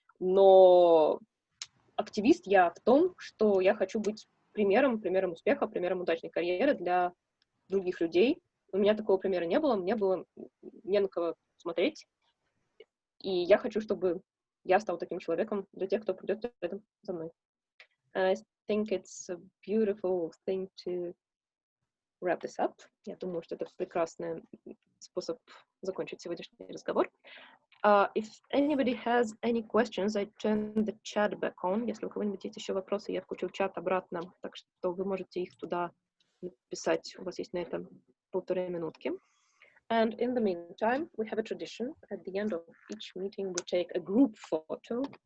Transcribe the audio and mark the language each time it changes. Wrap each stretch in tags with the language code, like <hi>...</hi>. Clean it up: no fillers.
<ru>Но активист я в том, что я хочу быть примером успеха, примером удачной карьеры для других людей. У меня такого примера не было, мне было не на кого смотреть. И я хочу, чтобы я стал таким человеком для тех, кто придет рядом за мной.</ru> <en>I think it's a beautiful thing to wrap this up.</en> <ru>Я думаю, что это прекрасный способ закончить сегодняшний разговор.</ru> <en>If anybody has any questions, I turn the chat back on.</en> <ru>Если у кого-нибудь есть еще вопросы, я включу чат обратно, так что вы можете их туда написать. У вас есть на это 1,5 минутки.</ru> <en>And in the meantime, we have a tradition. At the end of each meeting, we take a group photo.</en>